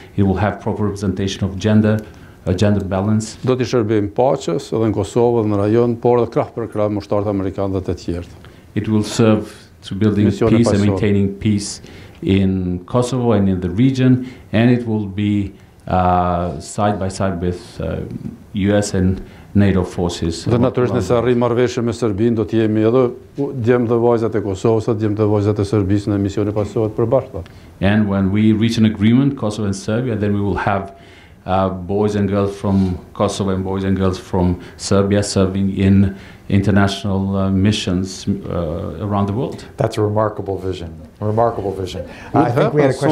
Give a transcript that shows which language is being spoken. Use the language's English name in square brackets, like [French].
[English] It will have proper representation of gender balance. [Albanian] Do t'i shërbejmë paqes edhe në Kosovë dhe në rajon, por edhe krah për krah me ushtarët amerikanë dhe të tjerë. [English] It will serve to building peace and maintaining peace in Kosovo and in the region, and it will be side by side with US and NATO forces. [Albanian] Dhe natyrisht nëse arrijmë marrëveshje me Serbinë, do të jemi edhe djemt dhe vajzat e Kosovës, djemt dhe vajzat e Serbisë në misione pasohet përbashkëta. [English] And when we reach an agreement, Kosovo and Serbia, then we will have boys and girls from Kosovo and boys and girls from Serbia serving in international missions around the world. That's a remarkable vision. Remarkable vision. I think we had a question